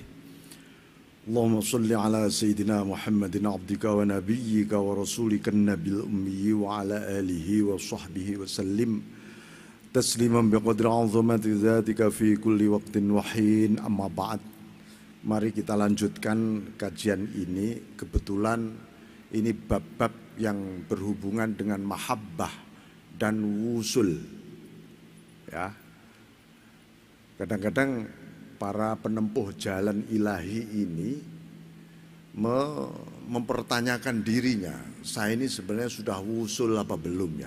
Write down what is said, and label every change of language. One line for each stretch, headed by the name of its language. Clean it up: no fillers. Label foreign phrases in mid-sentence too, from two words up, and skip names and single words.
Arabic: اللهم صل على سيدنا محمد عبدك ونبيك ورسولك النبي الأمي وعلى آله وصحبه وسلم تسليما بقدر عظمة ذاتك في كل وقت وحين. أما بعد.
Indonesian: Mari kita lanjutkan kajian ini. Kebetulan ini bab-bab yang berhubungan dengan mahabbah dan wusul. Ya. Kadang-kadang para penempuh jalan ilahi ini mempertanyakan dirinya, saya ini sebenarnya sudah wusul apa belum ya?